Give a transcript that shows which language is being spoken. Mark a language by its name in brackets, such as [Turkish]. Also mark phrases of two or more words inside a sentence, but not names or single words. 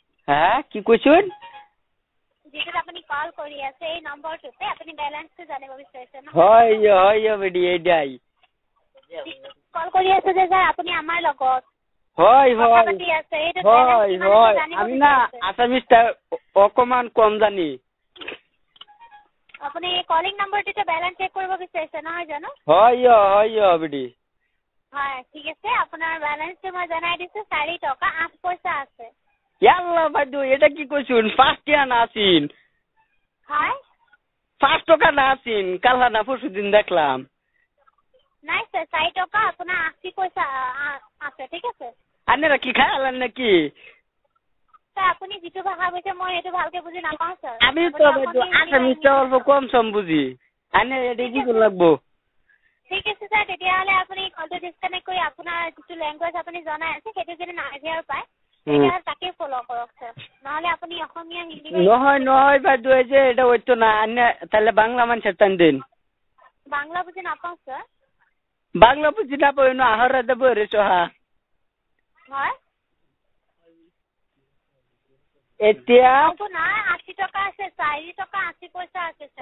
[Bangla] হ্যাঁ কি কৈছুন [Assamese] যেটা আপনি কল কৰি আছে এই নম্বৰটোতে আপনি ব্যালেন্সটো জানিব বিচাৰিছে ন [Bangla] হয় বেডি এইডাই [Assamese] কল কৰি আছে যে স্যার আপনি আমার লগত হয় কথা পাতি আছে এইটো ব্যালেন্স কিমান জানিব [Bangla] আমি না আসামিসটা অকমান কম জানি [Assamese] আপনি কলিং নম্বৰটোতে ব্যালেন্স চেক কৰিব বিচাৰিছে নহয় জানো [Bangla] হয় বেডি [Assamese] হয় ঠিক আছে আপোনাৰ ব্যালেন্সটো মই জনাই দিছো 4 টকা 8 পইচা আছে [Bangla] ইয়াল্লা বাইদু এটা কি কৈছুন 5 টাকা না আছিন [Assamese] হয় [Bangla] 5 টাকা না আছিন কালহা না পরশুদিন দেখলাম [Assamese] নাই স্যার 4 টাকা আপনার 80 পয়সা আছে ঠিক আছে [Bangla] আনেরা কি খাইলেন নাকি [Assamese] স্যার আপনি যেটো ভাষা কইছে মই এটো ভালকে বুঝি নাপাও স্যার [Bangla] আমি তো আসামিসটা অল্প কম সম বুঝি আনে এটা কি করে লাগবো [Assamese] ঠিক আছে স্যার তেতিয়া হলে আপনি কলটো ডিসকানেক্ট কৰি আপোনাৰ যেটো ল্যাঙ্গুৱেজ আপনি জনাই আছে সেটো যদি না হেয়ার পায় তেতিয়া তাকে ফলো কৰক স্যার নহলে আপনি অসমীয়া হিন্দি [Bangla] নহয় বাইদু এই যে এটা হইতো না আনে তাহলে বাংলা মানুষের টান দেন [Assamese] বাংলা বুঝি নাপাও স্যার [Bangla] বাংলা বুঝি না পাই না আহারে দেব রে সোহা [Assamese] হয় এতিয়া না 80 টাকা আছে 4 টাকা 80 পয়সা আছে স্যার